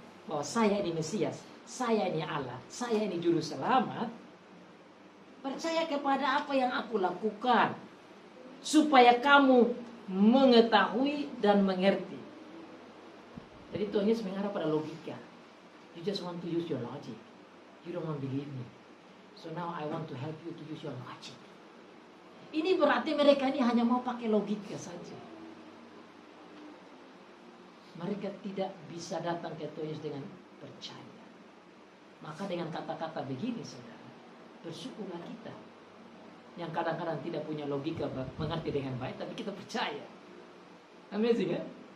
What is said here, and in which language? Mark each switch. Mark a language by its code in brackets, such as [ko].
[id] bahwa saya ini Mesias, saya ini Allah, saya ini juru selamat, percaya kepada apa yang aku lakukan supaya kamu mengetahui dan mengerti. Jadi Tuhan Yesus mengarah pada logika. [en] You just want to use your logic. You don't want to believe me. So now I want to help you to use your logic. [id] Ini berarti mereka ini hanya mau pakai logika saja. Mereka tidak bisa datang ke Tuhan Yesus dengan percaya. Maka dengan kata-kata begini, saudara, bersyukurlah kita yang kadang-kadang tidak punya logika mengerti dengan baik, tapi kita percaya. [en] Amazing, [id] kan?